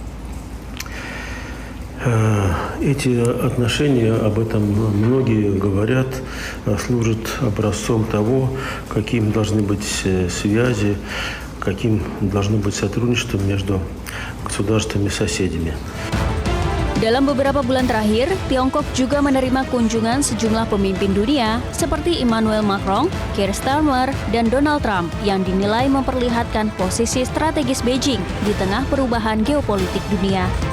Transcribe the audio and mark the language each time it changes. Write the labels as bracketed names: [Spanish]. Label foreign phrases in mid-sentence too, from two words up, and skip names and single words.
[Russian] Эти отношения, об этом многие говорят, служат образцом того, каким должны быть связи, каким должно быть сотрудничество между государствами-соседями. [Indonesian] Dalam beberapa bulan terakhir, Tiongkok juga menerima kunjungan sejumlah pemimpin dunia seperti Emmanuel Macron, Keir Starmer, dan Donald Trump yang dinilai memperlihatkan posisi strategis Beijing di tengah perubahan geopolitik dunia.